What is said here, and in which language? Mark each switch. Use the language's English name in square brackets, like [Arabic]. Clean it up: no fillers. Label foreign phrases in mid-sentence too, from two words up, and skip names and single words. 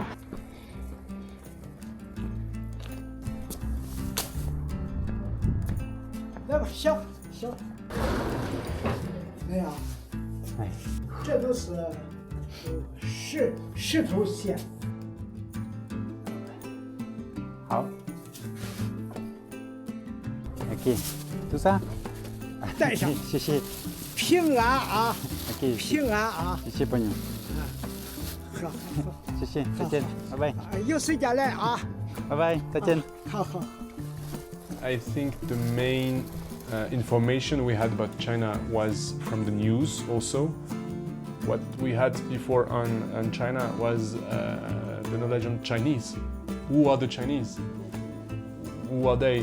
[Chinese] 来吧，行。哎呀，这都是石头线。好。OK， [French] tout ça。 [Chinese] 带上。谢谢。平安啊。 OK。平安啊。谢谢朋友。好。谢谢，再见，拜拜。有时间来啊。拜拜，再见。好。 [English] I think the main information we had about China was from the news also. What we had before on China was the knowledge on Chinese. Who are the Chinese? Who are they?